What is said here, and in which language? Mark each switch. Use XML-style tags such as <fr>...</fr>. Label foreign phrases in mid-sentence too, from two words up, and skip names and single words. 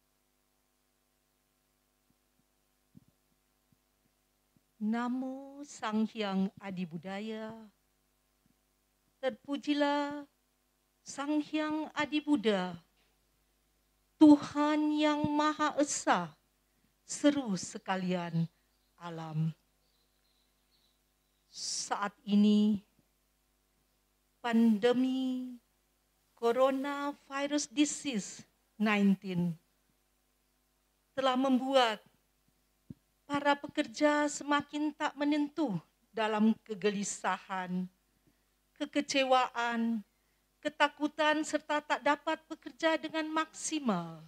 <id>Namo Sang Hyang Adi Budaya. Terpujilah Sang Hyang Adi Buddha, Tuhan yang Maha Esa, seru sekalian alam. Saat ini pandemi</id> <en>coronavirus disease</en> <id>19 telah membuat para pekerja semakin tak menentu dalam kegelisahan, kekecewaan, ketakutan serta tak dapat bekerja dengan maksimal.</id>